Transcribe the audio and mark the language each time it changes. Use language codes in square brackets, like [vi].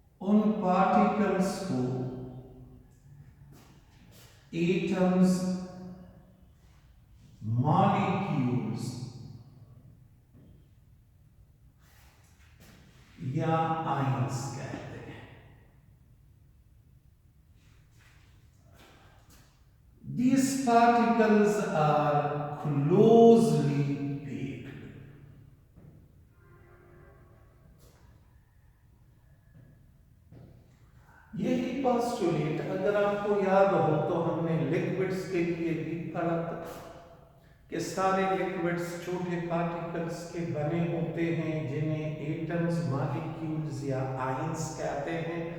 [hi] उन पार्टिकल्स को atoms, molecules या आयंस कहते हैं। [en] These particles are closely packed। [hi] यही पोस्टुलेट अगर आपको याद हो तो हमने लिक्विड्स के लिए भी पढ़ा था कि सारे लिक्विड्स छोटे पार्टिकल्स के बने होते हैं, जिन्हें एटम्स, मॉलिक्यूल्स या आयंस कहते हैं।